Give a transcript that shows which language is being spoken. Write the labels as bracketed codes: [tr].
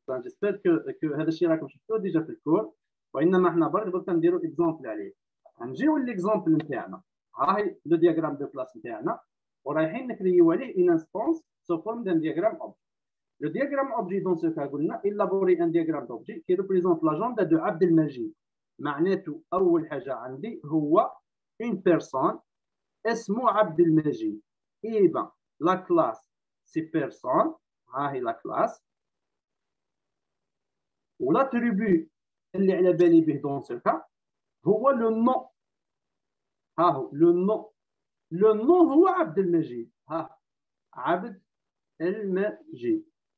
[fr] J'espère que [ar] هذا الشيء راكم شفتوه ديجا في الكور وانما احنا برك درك نديروا اكزامبل عليه. نجيو ليكزامبل نتاعنا هاهي لو دياغرام دو كلاس نتاعنا ورايحين نكريو عليه ان انستانس سو فورم دان دياغرام اوبجي. [fr] Le diagramme objet dans ce cas, élaborer un diagramme d'objet qui représente l'agenda de Abd el-Majid. [ar] معناته أول حاجة عندي هو [fr] une personne [ar] اسمه عبد المجيد. [fr] Et ben, la classe c'est personne. [ar] ها هي la classe. والattribut اللي على بالي به [fr] dans ce cas [ar] هو le nom. ها هو le nom. Le nom هو عبد المجيد. ها عبد المجيد.